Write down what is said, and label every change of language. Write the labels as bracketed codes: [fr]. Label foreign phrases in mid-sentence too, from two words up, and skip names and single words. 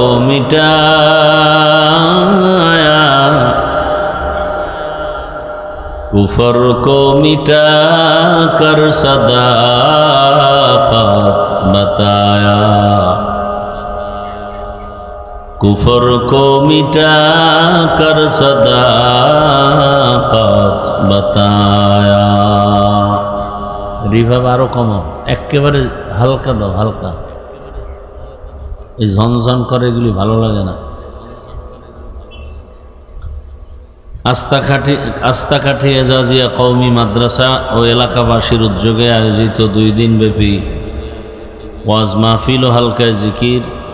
[ur] مٹایا کفر کو مٹا کر صداقت بتایا کفر کو مٹا کر صداقت بتایا [bn] রিভাব আরো কমাও একেবারে হালকা দাও হালকা এই ঝনঝন করে এগুলি ভালো লাগে না আস্তাকাঠি এজাজিয়া কওমি মাদ্রাসা ও এলাকাবাসীর উদ্যোগে আয়োজিত 2 দিন ব্যাপী ওয়াজ মাহফিল ও হালকায় জিকির